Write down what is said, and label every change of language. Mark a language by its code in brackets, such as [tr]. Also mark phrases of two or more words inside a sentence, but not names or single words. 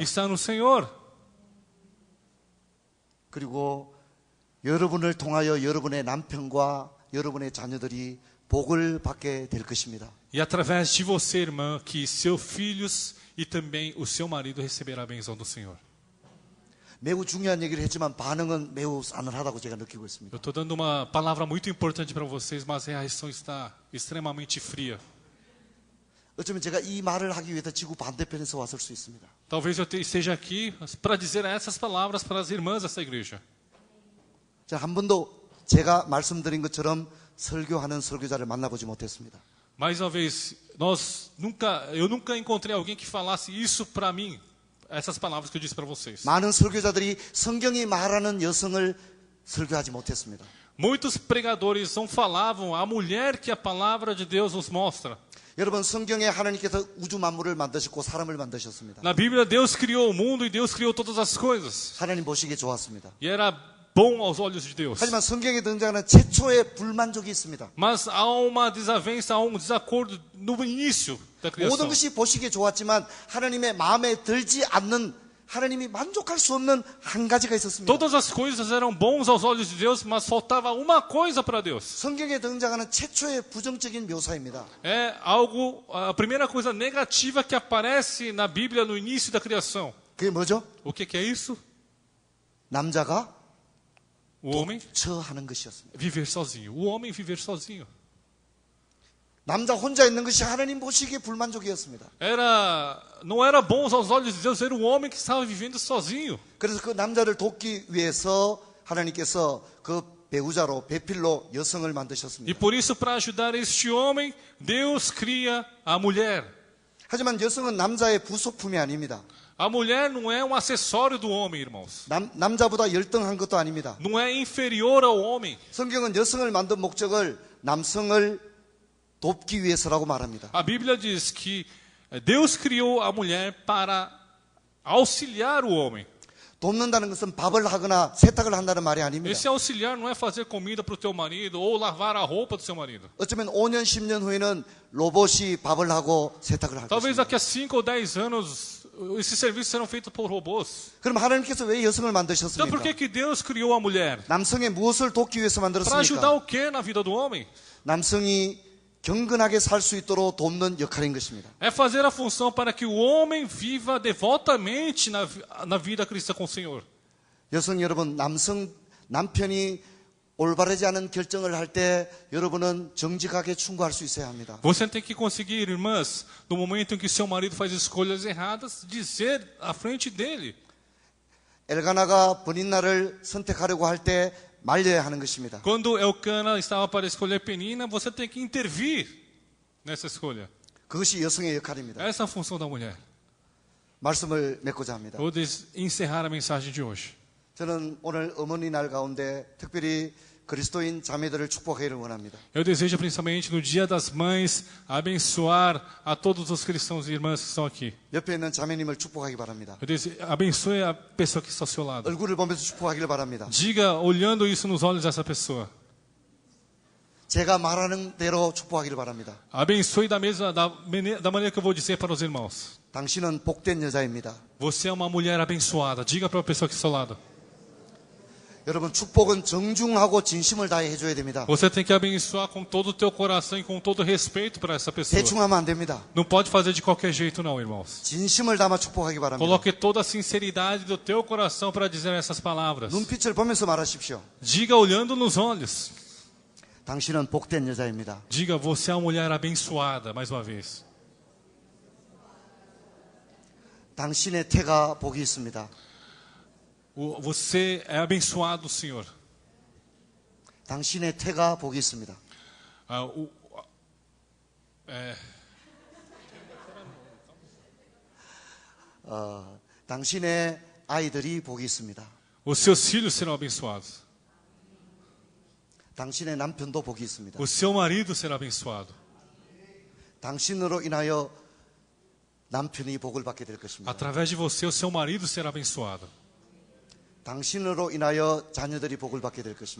[pt] Está no Senhor. [ko] 그리고 여러분을 통하여 여러분의 남편과 여러분의 자녀들이 복을 받게 될 것입니다. [pt] E através de você, irmã, que seus filhos e também o seu marido receberá a benção do Senhor. [ko] 매우 중요한 얘기를 했지만 반응은 매우 싸늘하다고 제가 느끼고 있습니다. [pt] Eu estou dando uma palavra muito importante para vocês, mas a reação está extremamente fria. [ko] 어쩌면 제가 이 말을 하기 위해서 지구 반대편에서 왔을 수 있습니다. [pt] Talvez eu esteja aqui para dizer essas palavras para as irmãs dessa igreja. [ko] 자, 한 번도 제가 말씀드린 것처럼 설교하는 설교자를 만나보지 못했습니다. [pt] Mais uma vez, eu nunca encontrei alguém que falasse isso para mim, essas palavras que eu disse para vocês. [ko] 많은 설교자들이 성경이 말하는 여성을 설교하지 못했습니다. [pt] Muitos pregadores não falavam a mulher que a palavra de Deus nos mostra. [ko] 여러분 성경에 하나님께서 우주 만물을 만드셨고 사람을 만드셨습니다. [pt] Na Bíblia, Deus criou o mundo e Deus criou todas as coisas. [ko] 하나님 보시기에 좋았습니다. [pt] E era bom aos olhos de Deus. [ko] 하지만 성경에 등장하는 최초의 불만족이 있습니다. [pt] Mas há uma desavença, há desacordo no início da criação. [ko] 모든 것이 보시기에 좋았지만 하나님의 마음에 들지 않는, 하나님이 만족할 수 없는 한 가지가 있었습니다. [pt] Todas as coisas eram bons aos olhos de Deus, mas faltava uma coisa para Deus. [ko] 성경에 등장하는 최초의 부정적인 묘사입니다. [pt] É algo, a primeira coisa negativa que aparece na Bíblia no início da criação. [ko] 그게 뭐죠? [pt] O que é isso? [ko] 남자가 [pt] O homem [ko] 처하는 것이었습니다. [pt] viver sozinho. O homem viver sozinho. [ko] 남자 혼자 있는 것이 하나님 보시기에 불만족이었습니다. [pt] Não era bom aos olhos de Deus, era o homem que estava vivendo sozinho. [ko] 그래서 그 남자를 돕기 위해서 하나님께서 그 배우자로 배필로 여성을 [pt] E [ko] 만드셨습니다. [pt] por isso, para ajudar este homem, Deus cria a mulher. [ko] 하지만 여성은 남자의 부속품이 아닙니다. [pt] A mulher não é acessório do homem, irmãos. [ko] 남자보다 열등한 것도 아닙니다. [pt] Não é inferior ao homem. [ko] 성경은 여성을 만든 목적을 남성을 돕기 위해서라고 말합니다. [pt] A Bíblia diz que Deus criou a mulher para auxiliar o homem. [ko] 돕는다는 것은 밥을 하거나 세탁을 한다는 말이 아닙니다. [pt] Esse auxiliar não é fazer comida para o teu marido ou lavar a roupa do seu marido. [ko] 어쩌면 5년, 10년 후에는 로봇이 밥을 하고 세탁을 할 [pt] Talvez [ko] 것입니다. [pt] daqui a 5 ou 10 anos esses serviços serão feitos por robôs. [ko] 그럼 하나님께서 왜 여성을 [pt] Então por [ko] 만드셨습니까? [pt] que Deus criou a mulher? [ko] 남성의 무엇을 돕기 위해서 [pt] Para ajudar [ko] 만들었습니까? [pt] o que na vida do homem? [ko] 남성이 경건하게 살 수 있도록 돕는 역할인 것입니다. [pt] É fazer a função para que o homem viva devotamente na vida cristã com o Senhor. [ko] 여성 여러분, 남편이 올바르지 않은 결정을 할 때 여러분은 정직하게 충고할 수 있어야 합니다. [pt] Você tem que conseguir, irmãs, no momento em que seu marido faz escolhas erradas, dizer à frente dele. [ko] 엘가나가 버닌나를 선택하려고 할 때 말려야 하는 것입니다. [pt] Quando Elcana estava para escolher Penina, você tem que intervir nessa escolha. [ko] 그것이 여성의 역할입니다. [pt] Essa é a função da mulher. [ko] 말씀을 맺고자 합니다. [pt] Vou encerrar a mensagem de hoje. [ko] 저는 오늘 어머니 날 가운데 특별히 그리스도인 자매들을 축복하기를 원합니다. [pt] Eu desejo principalmente no Dia das Mães abençoar a todos os cristãos e irmãs que estão aqui. [ko] 옆에 있는 자매님을 축복하기 바랍니다. [pt] Abençoe a pessoa que está ao seu lado. [ko] 얼굴을 보면서 축복하기를 바랍니다. [pt] Diga, olhando isso nos olhos dessa pessoa. [ko] 제가 말하는 대로 축복하기를 바랍니다. [pt] Abençoe da maneira que eu vou dizer para os irmãos. [ko] 당신은 복된 여자입니다. [pt] Você é uma mulher abençoada. Diga para a pessoa que está ao lado. [ko] 여러분, 축복은 정중하고 진심을 다해 해줘야 됩니다. [pt] Você tem que abençoar com todo o teu coração e com todo respeito para essa pessoa. [ko] 대충 하면 안 됩니다. [pt] Não pode fazer de qualquer jeito não, irmãos. [ko] 진심을 담아 축복하기 바랍니다. [pt] Coloque toda a sinceridade do teu coração para dizer essas palavras. [ko] 눈빛을 보면서 말하십시오. [pt] Diga olhando nos olhos. [ko] 당신은 복된 여자입니다. [pt] Diga, você é uma mulher abençoada, mais uma vez. [ko] 당신의 태가 복이 있습니다. [pt] Você é abençoado do Senhor. [ko] 당신의 태가 복이 있습니다. 당신의 아이들이 복이 있습니다. [pt] Os seus filhos serão abençoados. [ko] 당신의 남편도 복이 있습니다. [pt] O seu marido será abençoado. [ko] 당신으로 인하여 남편이 복을 받게 될 것입니다. [pt] Através de você, o seu marido será abençoado. [ko] 당신으로 인하여 자녀들이 복을 받게 될 것입니다.